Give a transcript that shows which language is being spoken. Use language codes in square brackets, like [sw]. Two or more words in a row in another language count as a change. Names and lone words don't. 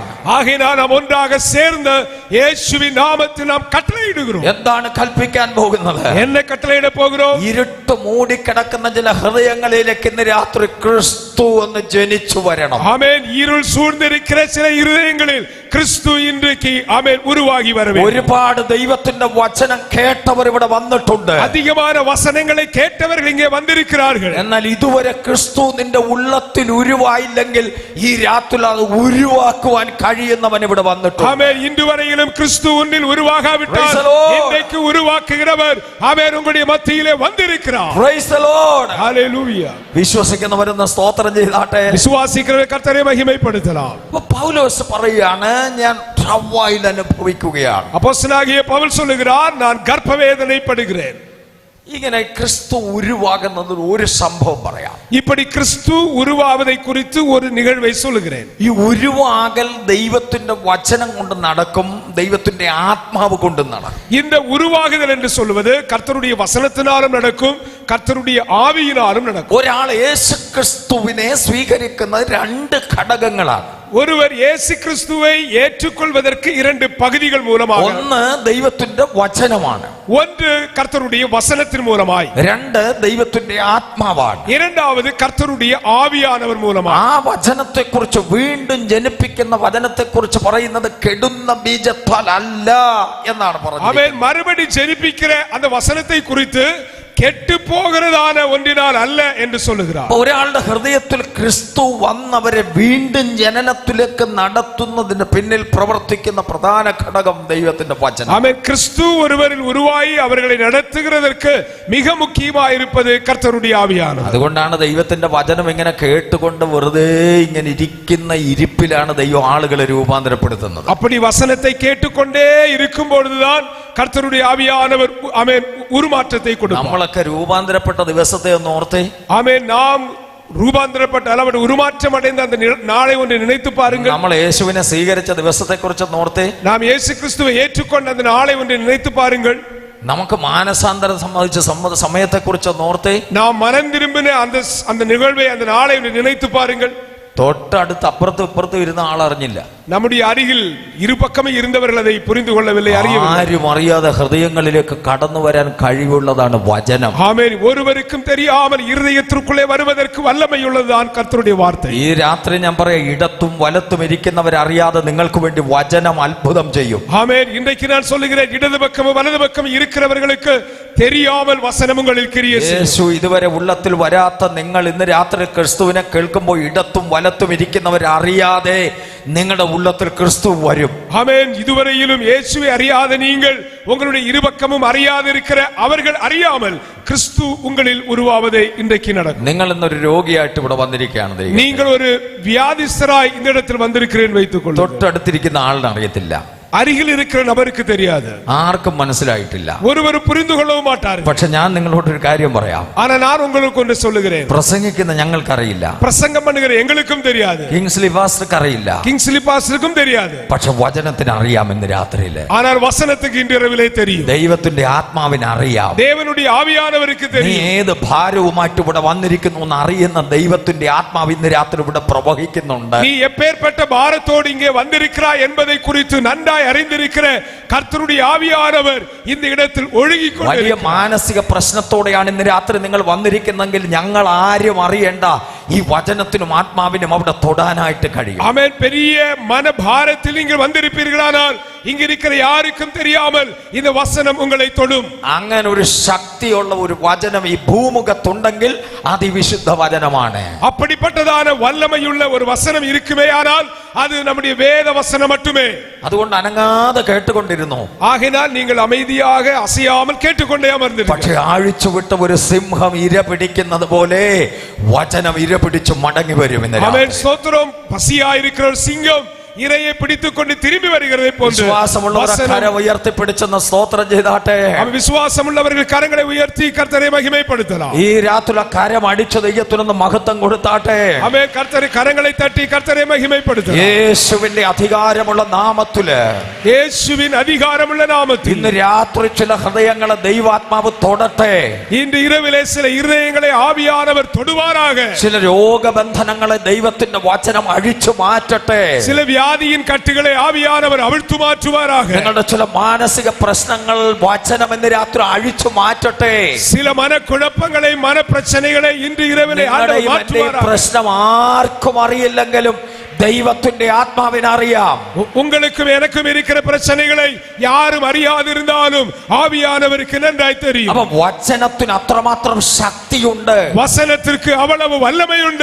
[ta] ஆகையால் நாம் ஒன்றாக சேர்ந்து இயேசுவின் நாமத்தில் நாம் கட்டளையிடுகிறோம். [ml] എന്താണ് കൽപ്പിക്കാൻ പോകുന്നത്? [ta] என்ன கட்டளையிட போகிறோம்? [ml] ഇരുട്ട് മൂടിക്കിടക്കുന്ന ചില ഹൃദയങ്ങളിലേക്ക് ഇന്ന് രാത്രി ക്രിസ്തു ഒന്ന് ജനിച്ചു വരണം. [ta] ஆமென். இருள் சூழ்ந்திருக்கிற சில இருதயங்களில் கிறிஸ்து இன்றைக்கு ஆமென் உருவாகி வர வேண்டும். [ml] ഒരുപാട് ദൈവത്തിന്റെ വചനം കേട്ടവർ ഇവിടെ വന്നിട്ടുണ്ട്. [ta] அதிகமான வசனங்களை கேட்டவர்கள் இங்கே வந்திருக்கிறார்கள். [ml] എന്നാൽ ഇതുവരെ ക്രിസ്തു നിന്റെ ഉള്ളത്തിൽ ഉരുവായില്ലെങ്കിൽ ഈ രാത്രി അത് ഉരുവാക്കുവാൻ കഴിയുന്നവൻ ഇവിടെ വന്നിട്ടുണ്ട്. [ta] ஆமென். இன்று வரையிலும் கிறிஸ்து உன்னில் உருவாகாவிட்டால் [en] Praise the Lord. [ta] இன்றைக்கு உருவாக்குகிறவர் ஆமென் உங்களுடைய மத்தியிலே வந்திருக்கிறார். [en] Praise the Lord. ஹalleluya. [ml] വിശ്വസിക്കുന്നവരെന്ന് സ്തോത്രം ചെയ്താട്ടെ. [ta] விசுவாசிக்கிறவர் கர்த்தரை மகிமைப்படுத்தலாம். [ml] അപ്പൊ പൗലോസ് പറയാണ്, ഞാൻ പ്രവയിൽ അനുഭവിക്കുകയാണ്. [ta] அப்போஸ்தலனாகிய பவுல் சொல்லுகிறார், நான் கர்ப்ப வேதனைப்படுகிறேன். [ml] ഇങ്ങനെ ക്രിസ്തു ഉരുവാകുന്നത് ഒരു സംഭവം പറയാം. [ta] இப்படி கிறிஸ்து உருவாவதை குறித்து ஒரு நிகழ்வை சொல்லுகிறேன். [ml] ഈ ഉരുവാകൽ ദൈവത്തിന്റെ വചനം കൊണ്ട് നടക്കും, ദൈവത്തിന്റെ ആത്മാവ് കൊണ്ട് നടക്കും. [ta] இந்த உருவாகுதல் என்று சொல்வது கர்த்தருடைய வசனத்தினாலும் நடக்கும், கர்த்தருடைய ஆவியினாலும் நடக்கும். [ml] ഒരാൾ യേശു ക്രിസ്തുവിനെ സ്വീകരിക്കുന്നത് രണ്ട് ഘടകങ്ങളാണ്. [ta] ஒருவர் இயேசு கிறிஸ்துவை ஏற்றுக்கொள்வதற்கு இரண்டு பகுதிகள் மூலமாக. [ml] ഒന്ന് ദൈവത്തിന്റെ വചനമാണ്, [ta] ஒன்று கர்த்தருடைய வசனத்தின் மூலமாய், [ml] രണ്ട് ദൈവത്തിന്റെ ആത്മാവാണ്, [ta] இரண்டாவது கர்த்தருடைய ஆவியானவர் மூலமாய். [ml] ആ വചനത്തെക്കുറിച്ച് വീണ്ടും ജനിപ്പിക്കുന്ന വചനത്തെക്കുറിച്ച് പറയുന്നത് കെടുന്ന ബീജത്താൽ അല്ല എന്നാണ് പറഞ്ഞത്. [ta] அவன் மறுபடி ஜெனிப்பிக்கிற அந்த வசனத்தை குறித்து கெட்டு போகிறதான ஒன்றினால் அல்ல என்று சொல்லுகிறார். [ml] ഒരാളുടെ ഹൃദയത്തിൽ ക്രിസ്തു വന്നവരെ വീണ്ടും ജനനത്തിലേക്ക് നടത്തുന്നതിന് പിന്നിൽ പ്രവർത്തിക്കുന്ന പ്രധാന ഘടകം ദൈവത്തിന്റെ വചനം. [ta] ஆமென். கிறிஸ்து ஒருவரில் உருவாகி அவர்களை நடத்துகிறதற்கு மிக முக்கியமாக இருப்பது கர்த்தருடைய ஆவியானவர். [ml] അതുകൊണ്ടാണ് ദൈവത്തിന്റെ വചനം ഇങ്ങനെ കേട്ടുകൊണ്ട് വെറുതെ ഇങ്ങനെ ഇരിക്കുന്ന ഇരിപ്പിലാണ് ദൈവം ആളുകളെ രൂപാന്തരപ്പെടുത്തുന്നത്. [ta] அப்படி வசனத்தை கேட்டுக்கொண்டே இருக்கும் பொழுதுதான் கர்த்தருடைய ஆவியானவர் ஆமென் உருமாற்றத்தை கொடுப்பார். [ml] നമ്മളൊക്കെ രൂപാന്തരപ്പെട്ട ദിവസത്തെ ഒന്ന് ഓർത്തേ. [ta] ஆமென். நாம் ரூபாந்தரப்பட்ட அளவு உருமாற்றம் அடைந்த அந்த நாளை ஒன்று நினைத்து பாருங்கள். [ml] നമ്മൾ യേശുവിനെ സ്വീകരിച്ച ദിവസത്തെക്കുറിച്ച് ഒന്ന് ഓർത്തേ. [ta] நாம் இயேசு கிறிஸ்துவை ஏற்றுக்கொண்ட அந்த நாளை ஒன்று நினைத்து பாருங்கள். [ml] നമുക്ക് മാനസാന്തരം സംബന്ധിച്ച സമയത്തെക്കുറിച്ച് ഒന്ന് ഓർത്തേ. [ta] நாம் மனம் திரும்பின அந்த நிகழ்வை அந்த நாளை ஒன்று நினைத்து பாருங்கள். [ml] തൊട്ടടുത്ത് അപ്പുറത്തും ഇപ്പുറത്തും ഇരുന്ന ആളറിഞ്ഞില്ല. [ta] நம்முடைய அருகில் இருபக்கமே இருந்தவர்கள் அதை புரிந்து கொள்ளவில்லை, அறியவில்லை. [ml] ആരും അറിയാതെ ഹൃദയങ്ങളിലേക്ക് കടന്നു വരാൻ കഴിവുള്ളതാണ് വചനം. [ta] ஆமென். ஒருவருக்கும் தெரியாமல் இருதயத்திற்குள்ளே வருவதற்கு வல்லமை உள்ளதுதான் கர்த்தருடைய வார்த்தை. [ml] ഈ രാത്രി ഞാൻ പറയാം, ഇടത്തും വലത്തും ഇരിക്കുന്നവരറിയാതെ നിങ്ങൾക്ക് വേണ്ടി വചനം അത്ഭുതം ചെയ്യും. [ta] ஆமென். இன்றைக்கு நான் சொல்லுகிறேன், இடது பக்கமும் வலது பக்கம் இருக்கிறவர்களுக்கு தெரியாமல் வசனம் உங்களில் கிரியை செய்யும். [ml] യേശു ഇതുവരെ ഉള്ളത്തിൽ വരാത്ത നിങ്ങൾ ഇന്ന് രാത്രി ക്രിസ്തുവിനെ കേൾക്കുമ്പോൾ ഇടത്തും വലത്തും ഇരിക്കുന്നവരറിയാതെ നിങ്ങളുടെ ഉള്ളത്തിൽ ക്രിസ്തു വരും. [ta] ஆமென். இதுவரையிலும் இயேசுவை அறியாத நீங்கள், உங்களுடைய இருபக்கமும் அறியாது இருக்கிற அவர்கள் அறியாமல் கிறிஸ்து உங்களில் உருவாவதே இன்றைக்கு நடக்கும். [ml] നിങ്ങൾ ഇന്നൊരു രോഗിയായിട്ട് ഇവിടെ വന്നിരിക്കുകയാണ്. [ta] நீங்கள் ஒரு வியாதிஸ்தராய் இந்த இடத்தில் வந்திருக்கிறேன் வைத்துக் கொள்ளுங்கள். [ml] തൊട്ടടുത്തിരിക്കുന്ന ആളിന് അറിയത്തില്ല, [ta] அருகில் இருக்கிற நபருக்கு தெரியாது, [ml] ആർക്കും മനസ്സിലായിട്ടില്ല, [ta] ஒருவரும் புரிந்து கொள்ளவும் மாட்டார்கள். [ml] പക്ഷെ ഞാൻ നിങ്ങളോട് ഒരു കാര്യം പറയാം. [ta] ஆனா நான் உங்களுக்கு ஒன்று சொல்லுகிறேன். [ml] പ്രസംഗിക്കുന്ന ഞങ്ങൾക്കറിയില്ല, [ta] பிரசங்கம் பண்ணுகிற எங்களுக்கும் தெரியாது, [ml] കിങ്സ്ലി പാസ്റ്റർക്ക് അറിയില്ല, [ta] கிங்ஸ்லி பாஸ்டருக்கும் தெரியாது. [ml] പക്ഷെ വചനത്തിന് അറിയാം. ഇന്ന് രാത്രിയില് [ta] ஆனால் வசனத்துக்கு இன்று இரவிலே தெரியும். [ml] ദൈവത്തിന്റെ ആത്മാവിന് അറിയാം. [ta] தேவனுடைய ஆவியானவருக்கு [ml] നീ [ta] தெரியும். [ml] ഏത് ഭാരവുമായിട്ട് ഇവിടെ വന്നിരിക്കുന്നു എന്ന് അറിയുന്ന ദൈവത്തിന്റെ ആത്മാവ് ഇന്ന് രാത്രി ഇവിടെ പ്രവഹിക്കുന്നുണ്ട്. [ta] நீ எப்பேற்பட்ட பாரத்தோடு இங்கே வந்திருக்கிறாய் என்பதை குறித்து நன்றாய் அறிந்திருக்கிற கர்த்தருடைய ஆவியானவர் இந்த இடத்தில் ஒழுகிக் [ml] വലിയ [ta] கொண்டிருக்கிறார். [ml] മാനസിക പ്രശ്നത്തോടെയാണ് ഇന്ന് രാത്രി നിങ്ങൾ വന്നിരിക്കുന്നെങ്കിൽ ഞങ്ങൾ ആരും അറിയേണ്ട, ഈ വചനത്തിനും ആത്മാവിനും അവിടെ തൊടാനായിട്ട് കഴിയും. [ta] ஆமென். பெரிய மனபாரத்தில் நீங்கள் வந்திருப்பீர்களானால் இங்க இருக்கிற யாருக்கும் தெரியாமல் இந்த வசனம் உங்களை தொடும். [ml] അങ്ങനെ ഒരു ശക്തിയുള്ള ഒരു വചനം ഈ ഭൂമുഖത്തുണ്ടെങ്കിൽ അതിവിശുദ്ധ വചനമാണ്. [ta] அப்படிப்பட்டதான வல்லமையுள்ள ஒரு வசனம் இருக்குமேயானால் அது நம்முடைய வேத வசனம் மட்டுமே. [ml] അതുകൊണ്ട് അനങ്ങാതെ കേട്ടുകൊണ്ടിരുന്നു. [ta] ஆகையால் நீங்கள் அமைதியாக அசையாமல் கேட்டுக்கொண்டே அமர்ந்திருங்கள். [ml] പക്ഷെ അഴിച്ചുവിട്ട ഒരു സിംഹം ഇര പിടിക്കുന്നത് പോലെ വചനം ഇര പിടിച്ചു മടങ്ങി വരും. [ta] ஆமென். ஸ்தோத்திரம். பசியாயிருக்கிற ஒரு சிங்கம் இரையை பிடித்துக்கொண்டு திரும்பி வருகிறதை போன்று [ml] വിശ്വാസമുള്ളവർ കരം ഉയർത്തിപ്പിടിച്ചെന്ന് സ്തോത്രം ചെയ്താട്ടെ. [ta] விசுவாசமுள்ளவர்கள் கரங்களை உயர்த்தி கர்த்தரை மகிமைப்படுத்தலாம். [ml] ഈ രാത്രി കരം അടിച്ചു ദൈവത്തിനൊന്ന് മഹത്വം കൊടുത്താട്ടെ. [ta] ஆமென். கர்த்தரை கரங்களை தட்டி கர்த்தரை மகிமைப்படுத்தலாம். [ml] യേശുവിന്റെ അധികാരമുള്ള നാമത്തില്, [ta] இயேசுவின் அதிகாரமுள்ள நாமத்தில் [ml] ഇന്ന് രാത്രി ചില ഹൃദയങ്ങളെ ദൈവാത്മാവ് തൊടട്ടെ. [ta] இன்று இரவிலே சில இருதயங்களை ஆவியானவர் தொடுவாராக. [ml] ചില രോഗബന്ധനങ്ങളെ ദൈവത്തിന്റെ വചനം അഴിച്ചു മാറ്റട്ടെ. [ta] சில வியாதியின் கட்டுகளை ஆவியானவர் அவிழ்த்து மாற்றுவாராக. [ml] നിങ്ങളുടെ ചില മാനസിക പ്രശ്നങ്ങൾ വചനം ഇന്ന് രാത്രി അഴിച്ചു മാറ്റട്ടെ. [ta] சில மனக்குழப்பங்களை மனப்பிரச்சனைகளை இன்று இரவிலே ஆண்டவர் மாற்றுவாராக. [ml] പ്രശ്നം ആർക്കും അറിയില്ലെങ്കിലും ദൈവത്തിന്റെ ആത്മാവിനറിയാം. [ta] உங்களுக்கும் எனக்கும் இருக்கிற பிரச்சனைகளை யாரும் அறியாதிருந்தாலும் ஆவியானவருக்கு நன்றாய் தெரியும். [ml] അപ്പൊ വചനത്തിന് അത്രമാത്രം ശക്തിയുണ്ട്, [ta] வசனத்திற்கு அவ்வளவு வல்லமை உண்டு.